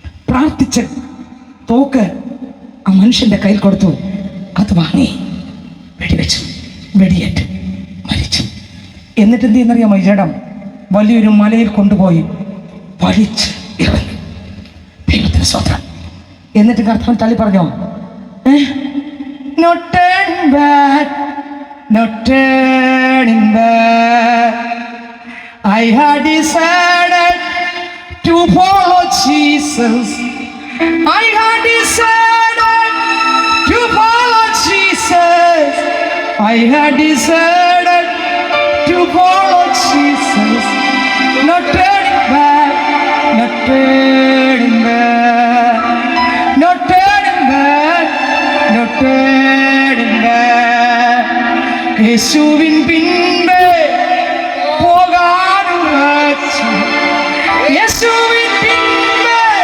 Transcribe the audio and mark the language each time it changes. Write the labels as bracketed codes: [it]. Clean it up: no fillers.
[ml] പ്രാർത്ഥിച്ച് തോക്ക് ആ മനുഷ്യൻ്റെ കയ്യിൽ കൊടുത്തു. അത് വാങ്ങി വെടിവെച്ചു. വെടിയേറ്റ് മരിച്ചു. എന്നിട്ട് എന്ത് ചെയ്യുന്നറിയാമോ? ഈ ജഡം വലിയൊരു മലയിൽ കൊണ്ടുപോയി വലിച്ച് ഇറങ്ങി. ദൈവത്തിന് സ്തോത്രം. എന്നിട്ട് കർത്താവ് തള്ളി പറഞ്ഞോ, [en] No turning back, no turning back. I had decided to follow Jesus. I had decided to follow Jesus. I had decided to follow Jesus. No turning back, no turning back, no turning back, no turning back. [ml] യേശുവിൻ പിൻപേ പോകാനുറച്ചു. യേശുവിൻ പിൻപേ